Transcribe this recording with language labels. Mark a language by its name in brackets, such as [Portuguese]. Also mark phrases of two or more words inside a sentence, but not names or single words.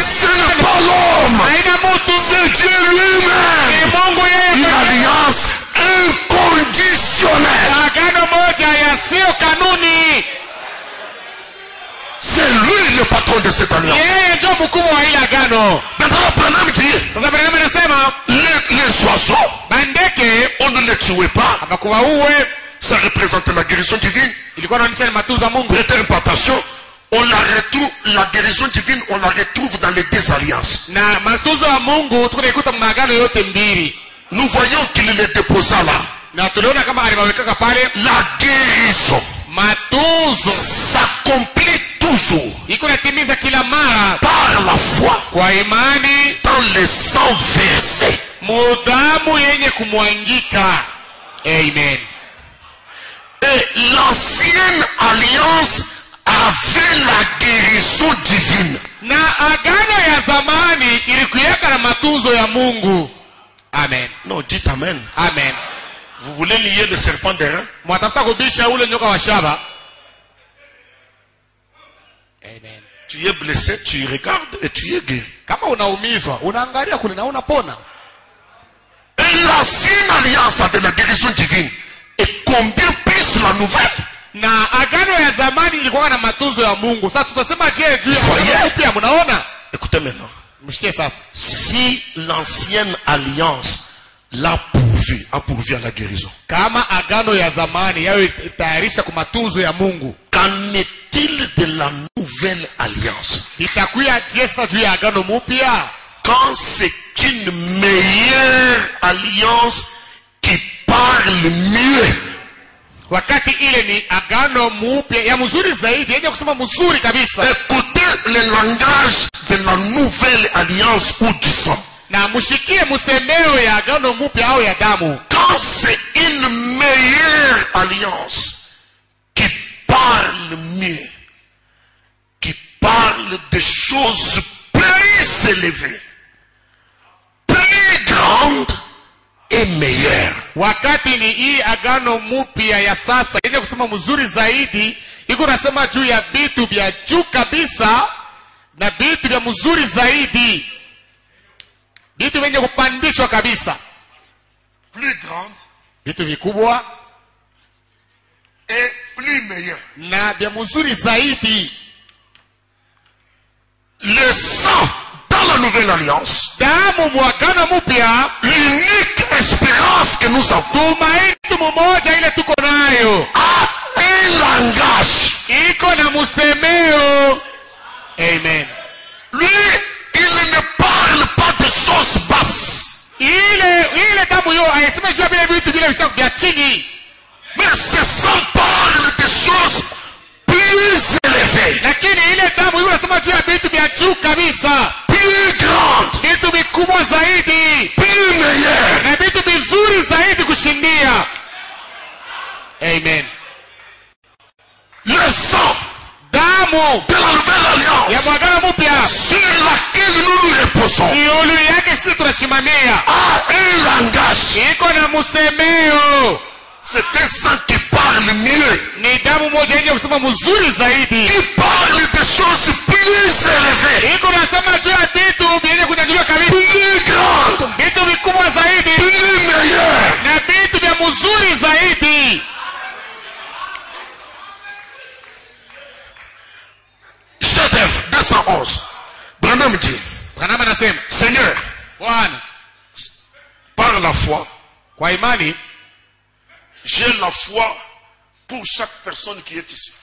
[French] ce n'est pas l'homme, [Swahili] haina mtu. [French] c'est Dieu [Swahili] Ni [French] lui-même. [Swahili] Mungu yeye [French] Une [Swahili] mwenyewe. [French] alliance inconditionnelle. [Swahili] Agano moja yasiyo kanuni. [French] C'est lui le patron de cette alliance. [Swahili] Yeye ndio mkubwa wa ile agano. [French] Maintenant, Branham dit, [Swahili] Sasa Branham anasema [French] les oiseaux, [Lingala] bandeke [French] on ne les tuait pas. [Swahili] hapakuwa uwe. [French] Ça représente la guérison divine. [Swahili] Ilikuwa inaonyesha ni matunzo ya Mungu. [French] Première impartation, on la retrouve, la guérison divine, on la retrouve dans les deux alliances. [Swahili] Na matunzo ya Mungu tunaikuta maagano yote mbili. [French] Nous voyons qu'il les déposa là. [Swahili] Na tuliona kama alimawekaka pale [French] La guérison [Swahili] matunzo [French] s'accomplit toujours [Swahili] iko natimiza kila mara [French] par la foi [Swahili] kwa imani [French] dans le sang versé. [Swahili] mudamu yenye kumwangika. [French] Amen. Et l'ancienne alliance avait la guérison divine. [Swahili] Na agano ya zamani ilikuwa na matunzo ya Mungu. [French] Amen. Non, dites amen. Amen. Vous voulez lier le serpent d'airain? [Swahili] Mwatafuta kubisha ule nyoka wa shaba. [French] Amen. Tu es blessé, tu regardes et tu es guéri. [Swahili] Kama unaumizwa, unaangalia kule na unapona. [French] Et l'ancienne alliance avait la guérison divine. Et combien plus la nouvelle? [Swahili] Na agano ya zamani ilikuwa na matunzo ya Mungu. Sasa tutasema je juu ya [French] Voyez. [Swahili] agano pia mnaona? [French] Écoutez maintenant. [Swahili] Mshikie sasa. [French] Si l'ancienne alliance a pourvu à la guérison, [Swahili] Kama agano ya zamani yao itayarisha kwa matunzo ya Mungu, [French] qu'en est-il de la nouvelle alliance? [Swahili] itakuwa jesa juu ya agano mpya? [French] Quand c'est une meilleure alliance qui parle mieux. [Swahili] Wakati ile ni agano mpya ya mzuri zaidi, yenye kusema mzuri kabisa. [French] Écoutez le langage de la nouvelle alliance ou du sang. [Swahili] Na mshikie msemeo ya agano mpya au ya damu. [French] Quand c'est une meilleure alliance qui parle mieux, qui parle de choses plus élevées, plus grandes et meilleures. [Swahili] Wakati ni hii agano mpya ya sasa yenye kusema mzuri zaidi, iko nasema juu ya vitu vya juu kabisa na vitu vya mzuri zaidi, vitu vyenye kupandishwa kabisa, [French] Plus grande [Swahili] vitu vikubwa [French] et plus meilleure. [Swahili] na vya mzuri zaidi. [French] Le sang dans la nouvelle alliance, [Swahili] Damu mwagano mpya, [French] l'unique espérance que nous avons, [Swahili] tumaini mmoja ile tuko nayo, [French] a un langage. [Swahili] iko na msemeo. Amen. [French] Lui, il ne parle pas de choses basses, [Swahili] Ile damu hiyo haisemi juu ya vile vitu vile vya chini, [French] mais ce sang parle de choses plus élevées, [Swahili] lakini ile damu hiyo inasema juu ya vitu vya juu kabisa, [French] plus grandes, [Swahili] vitu vikubwa zaidi [French] plus meilleures. [Swahili] na vitu vizuri zaidi kushindia. Amen. [French] Le sang [Swahili] Damu [French] de la nouvelle [Swahili] ya [French] alliance [Swahili] mwagano mpya [French] sur laquelle nous nous reposons [Swahili] iulu yake sisi tunashimamia, [French] a un langage. [Swahili] iko na msemeo. [French] C'est un sang qui parle mieux, [Swahili] Ni damu moja yenye kusema mzuri zaidi, [French] qui parle de choses plus élevées, [Swahili] iko nasema juu ya vitu vyenye kunyanyuliwa kabisa, [French] plus grandes, [Swahili] vitu vikubwa zaidi [French] plus meilleures. [Swahili] na vitu vya mzuri zaidi. [French] Chef d'œuvre 211. Branham dit, [Swahili] Branham anasema, [French] Seigneur, [Swahili] Bwana, [French] par la foi, [Swahili] kwa imani [French] j'ai la foi pour chaque personne qui est ici.